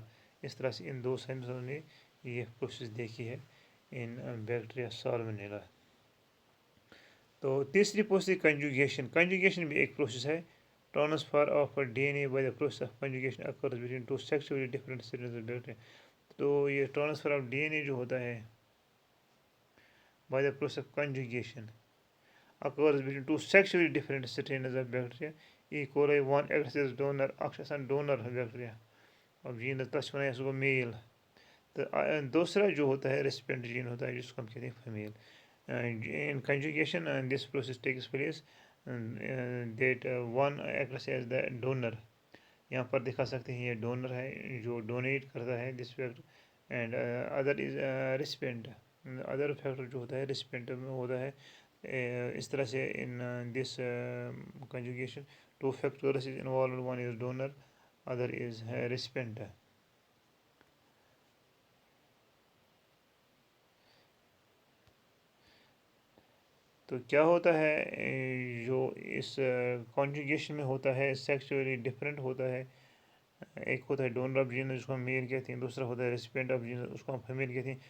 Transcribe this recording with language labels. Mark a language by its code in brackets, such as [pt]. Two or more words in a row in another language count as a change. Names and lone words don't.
[ur] اس طرح سے ان 2 سائنٹسٹوں نے یہ پروسیس دیکھی ہے ان بیکٹیریا سالمونیلا. تو تیسری پروسیس کنجوگیشن. کنجوگیشن بھی ایک پروسیس ہے. [en] Transfer of DNA by the process of conjugation occurs between 2 sexually different strains of bacteria. [ur] تو یہ [en] transfer of DNA [ur] جو ہوتا ہے [en] by the process of conjugation occurs between 2 sexually different strains of bacteria. [ur] E. [en] coli 1 acts as donor, [ks] اکھ آسان [en] donor bacteria [ks] اب جین تَتھ چھِ وَنان سُہ گوٚو میل. [ur] تہٕ دوسرا جو ہوتا ہے [en] recipient gene [ur] ہوتا ہے جس کو ہم کہتے ہیں فیمیل. [en] In conjugation this process takes place that one acts as the donor. [ur] یہاں پر دکھا سکتے ہیں یہ ڈونر ہے جو ڈونیٹ کرتا ہے [en] this factor and other is recipient. other factor [ur] جو ہوتا ہے ریسپینٹ میں ہوتا ہے. اس طرح سے [en] in this conjugation 2 factors is involved. One is donor, other is recipient. [ur] تو کیا ہوتا ہے جو اس کنجوگیشن میں ہوتا ہے [en] sexually different [ur] ہوتا ہے. ایک ہوتا ہے [en] donor of genes [ur] جس کو ہم میل کہتے ہیں، دوسرا ہوتا ہے [en] recipient of genes [ur] اس کو ہم فیمیل کہتے ہیں.